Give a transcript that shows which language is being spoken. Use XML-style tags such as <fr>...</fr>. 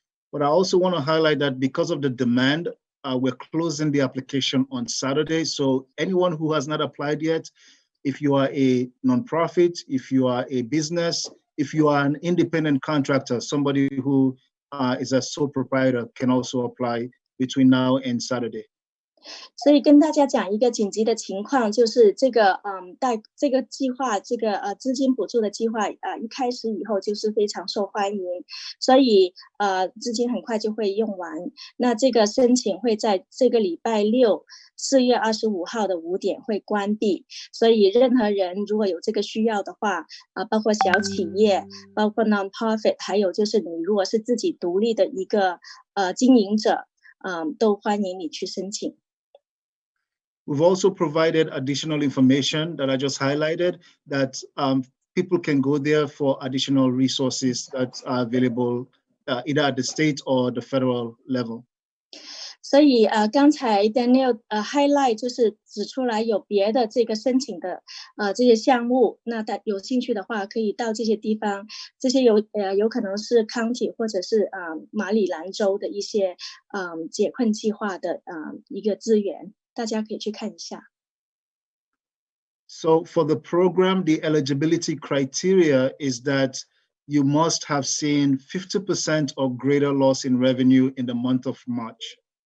<en>But I also want to highlight that because of the demand, we're closing the application on Saturday. So anyone who has not applied yet, if you are a nonprofit, if you are a business, if you are an independent contractor, somebody who is a sole proprietor can also apply between now and Saturday.</en> <zh>所以跟大家讲一个紧急的情况，就是这个这个计划，这个资金补助的计划一开始以后就是非常受欢迎，所以资金很快就会用完。那这个申请会在这个礼拜六4月25号的5点会关闭，所以任何人如果有这个需要的话，包括小企业，包括 non-profit， 还有就是你如果是自己独立的一个经营者，都欢迎你去申请。</zh> <en>We've also provided additional information that I just highlighted that people can go there for additional resources that are available either at the state or the federal level.</en> <zh>所以刚才 Daniel highlight 就是指出来有别的这个申请的这些项目，那有兴趣的话可以到这些地方，这些有可能是 county 或者是马里兰州的一些解困计划的一个资源，大家可以去看一下。</zh> <en>So for the program, the eligibility criteria is that you must have seen 50% or greater loss in revenue in the month of March.</en>